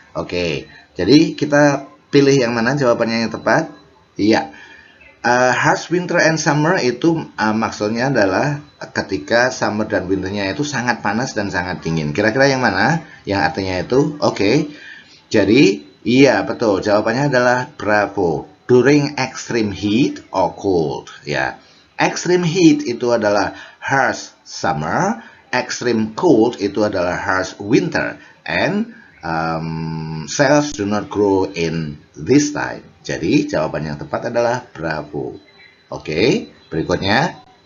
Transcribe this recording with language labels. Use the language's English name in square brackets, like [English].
[Indonesian] Oke, jadi kita pilih yang mana jawabannya yang tepat? Iya. [English] Harsh winter and summer [Indonesian] itu maksudnya adalah ketika summer dan winternya itu sangat panas dan sangat dingin. Kira-kira yang mana? Yang artinya itu, oke. Jadi, iya betul. Jawabannya adalah bravo. [English] During extreme heat or cold. [Indonesian] Ya, [English] extreme heat [Indonesian] itu adalah [English] harsh summer. Extreme cold [Indonesian] itu adalah [English] harsh winter, and cells do not grow in this time. [Indonesian] Jadi jawaban yang tepat adalah bravo. Oke, berikutnya.